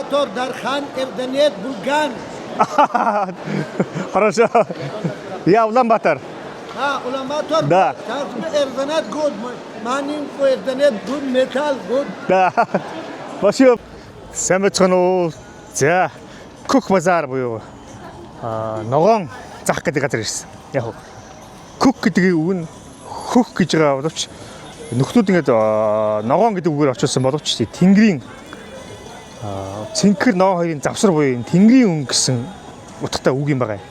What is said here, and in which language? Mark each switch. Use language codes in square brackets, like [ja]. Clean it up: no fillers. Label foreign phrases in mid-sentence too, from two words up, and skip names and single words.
[mn] Улан-Батор, Дархан, Эрдэнэт, Булган. [ru] Хорошо. Я Улан-Батор. Улан-Батор. Да. [mn] Эрдэнэт good. Манин Эрдэнэт good, металл good. [ru] Да. Спасибо. [mn] Сайн байна уу? За, Көх базар буюу ногоон зах гэдэг газар ирсэн. Яг Көх гэдэг үг нь хөх гэж байгаа боловч нөхдүүд ингээд ногоон гэдэг үгээр очилсан боловч Тэнгэрийн цэнхэр ногоон хоёрын завсар буюу Тэнгэрийн өнгө гэсэн утгатай үг юм байгаа.